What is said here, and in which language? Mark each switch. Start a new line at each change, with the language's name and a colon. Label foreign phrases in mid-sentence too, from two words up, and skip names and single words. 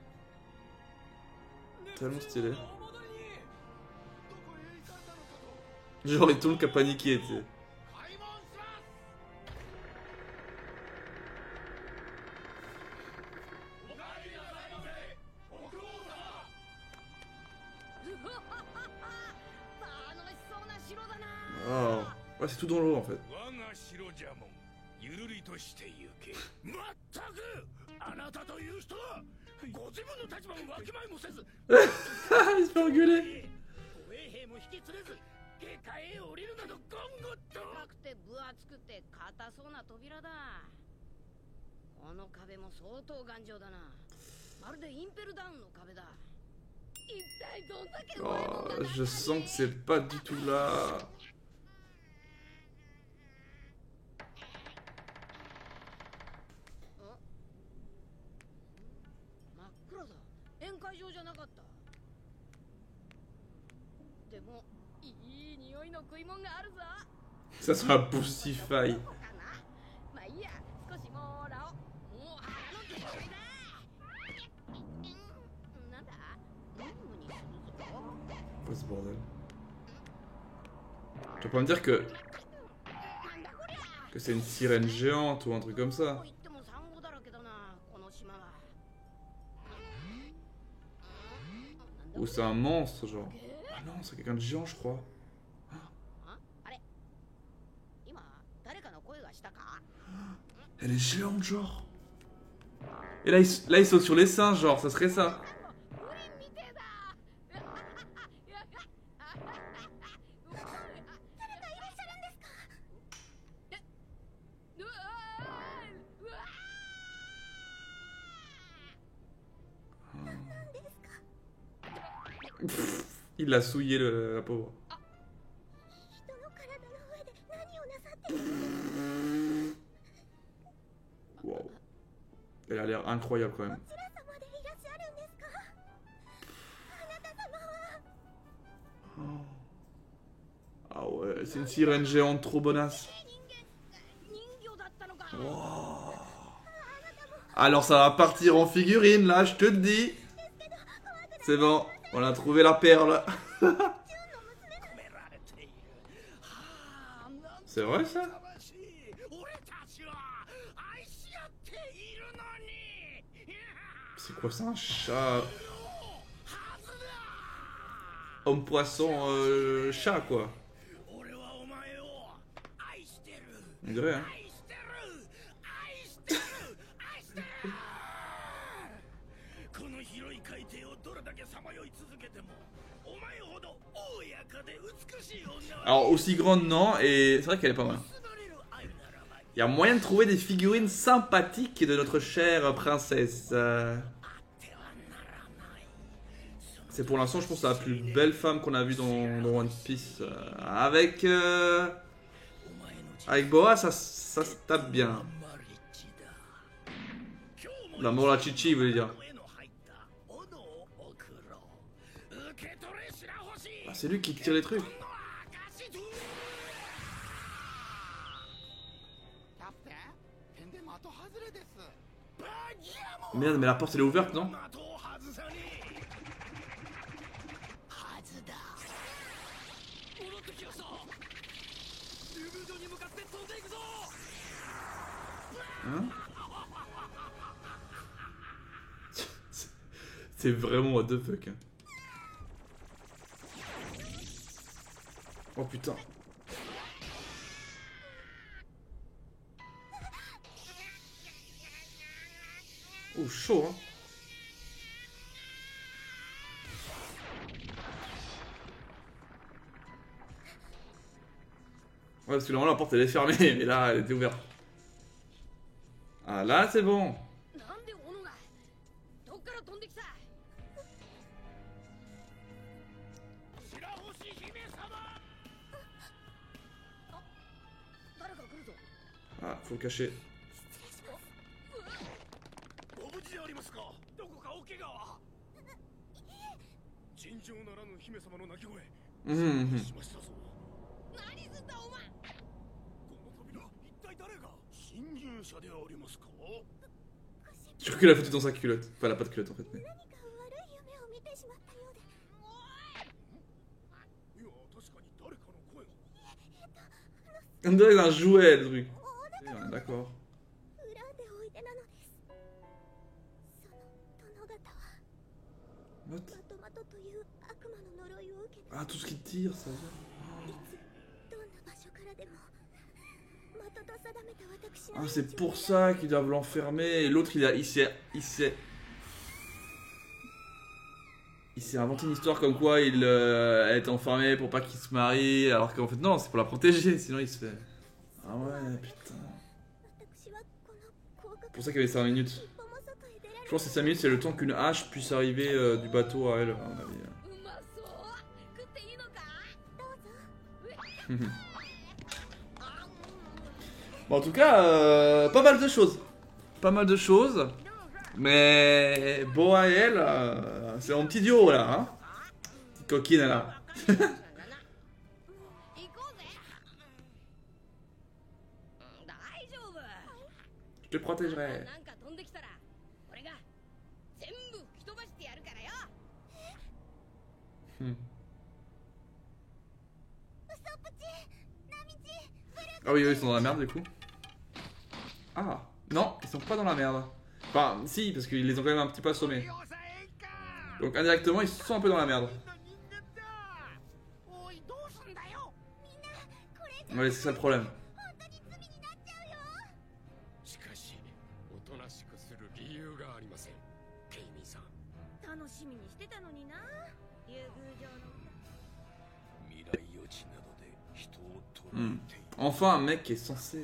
French: Tellement stylé. Genre, et tout le monde qui a paniqué, tu sais.
Japanese: 開門します。おかえりなさいませ、国王様。うわははは楽しそうな城だな。
French: Ah. Ouais, c'est tout dans l'eau en fait.
Japanese: 我が城じゃもん、ゆるりとして行け。まったく、あなたという人はご自分の立場をわきまえもせず、
French: Il se fait engueuler.
Japanese: 護衛兵も引き連れず下界へ降りるなど言語と。高くて分厚くて硬そうな扉だ。この壁も相当頑丈だな。まるでインペルダウンの壁だ。一体どんだけうまいもん
French: Oh,
Japanese: がな
French: je sens que c'est pas du tout là.
Japanese: 真っ暗だ。宴会場じゃなかった。でもいい匂いの食い物があるぞ。
French: Ça sera un Boostify.
Japanese: そうかな。まあいいや、少しもらおう。もう腹の限界だ。なんだ？ムニムニするぞ。
French: Quoi ce bordel? Tu vas pas me dire que
Japanese: なんだこりゃ。
French: c'est une sirène géante ou un truc comme
Japanese: ど
French: ça?
Japanese: こ行ってもサンゴだらけだな、この島は。なんだ
French: Ou c'est un monstre genre? Ah non, c'est quelqu'un de géant je crois.
Japanese: ああれ今誰かの声がしたか？
French: Elle est géante genre. Et là il saute sur les seins genre, ça serait ça.
Japanese: プリンみてえだ。誰かいらっしゃるんですか？うわーうわ
French: Il l'a souillé la pauvre.
Japanese: 人の体の上で何をなさってるの？
French: Wow. Elle a l'air incroyable quand même.
Japanese: どちら様でいらっしゃるんですか？あなた様は。
French: Ah ouais, c'est une sirène géante trop bonasse.
Japanese: 人形だったのか。
French: Wow. Alors ça va partir en figurine là, je te le dis. C'est bon, on a trouvé la perle.
Japanese: 込められている。はあ、なん
French: C'est vrai ça?
Japanese: たしい。俺たちは愛し合っているのに。
French: C'est quoi ça, un chat?
Japanese: はずだ。
French: Homme poisson chat quoi.
Japanese: 俺はお前を愛してる。
French: On dirait hein.
Japanese: 愛してる。愛してる。愛してる。この広い海底をどれだけさまよい続けても、お前ほど大やかで美しい女は
French: Alors aussi grande non, et c'est vrai qu'elle est pas mal.
Japanese: 結ばれる愛ならば
French: Il y a moyen de trouver des figurines sympathiques de notre chère princesse.
Japanese: てはならない。
French: C'est pour l'instant je pense la plus belle femme qu'on a vue dans One Piece. Avec Boa ça se tape bien.
Japanese: マリッチだ。今日も
French: La Morachichi il veut dire.
Japanese: 絵の入った斧を送ろう。受け取れ白星。
French: Ah, c'est lui qui tire les trucs.
Japanese: の証と。キャプテン、点で的外れです。バギアモン
French: Merde mais la porte elle est ouverte non?
Japanese: 的を外さねえ。はずだ。戻ってきました。竜宮城に向かって飛んでいくぞ。
French: Hein? C'est vraiment
English: what the fuck.
French: Hein. Oh putain. Oh chaud hein. Ouais parce que normalement la porte elle est fermée mais là elle était ouverte. Ah là c'est bon.
Japanese: なんで斧がどっから飛んできた？白星姫様。誰か来るぞ。
French: Ah faut le cacher.
Japanese: ご無事でありますか。どこかお怪我は。尋常ならぬ姫様の鳴き声。 Mhm, mhm. しましたぞ。何すんだお前。この扉、一体誰が侵入者でありますか。
French: Je crois qu'elle a foutu dans sa culotte. Enfin elle a pas de culotte en fait mais.
Japanese: 何か悪い夢を見てしまったようで。いや、確かに誰かの声が。
French: On dirait un jouet le truc. Ouais, d'accord.
Japanese: 恨んでおいでなのです。その殿方は
English: What?
Japanese: まとまとという悪魔の呪いを受けて、
French: Ah, tout ce qui tire, ça vient.
Japanese: いつどんな場所からでも的と定めた私の
French: Ah, c'est
Japanese: 命を
French: pour ça qu'ils doivent l'enfermer. Et l'autre, il s'est inventé une histoire comme quoi elle est enfermée pour pas qu'il se marie. Alors qu'en fait, non, c'est pour la protéger. Sinon, il se fait. Ah ouais, putain.
Japanese: 私はこの広角
French: C'est pour ça qu'il y avait 5 minutes.
Japanese: 一歩も外へ出られ
French: Je pense que ces 5 minutes, c'est le temps qu'une hache puisse arriver du bateau à elle, à mon avis.
Japanese: うまそう食っていいのかどうぞ。
French: Bon, en tout cas, pas mal de choses. Pas mal de choses. Mais Boa et elle, c'est mon petit duo là. Hein, petite coquine là.
Japanese: 行こうぜ大丈夫
French: Je te protégerai.
Japanese: なんか飛んできたら俺が全部吹き飛ばしてやるからよ Hmm. ウソップチナミチブル
French: Ah oui, eux, ils sont dans la merde du coup. Ah, non, ils sont pas dans la merde. Enfin, si, parce qu'ils les ont quand même un petit peu assommés.
Japanese: 抑えんか
French: Donc indirectement, ils sont un peu dans la merde.
Japanese: 人間だおいどうすんだよこれじゃ
French: Ouais, c'est ça le problème.
Japanese: 本当に罪になっちゃうよ。しかしおとなしくする理由がありませんケイミーさん楽しみにしてたのにな竜宮城の未来予知などで人を捉 Hmm. えている
French: Enfin, un mec qui est censé.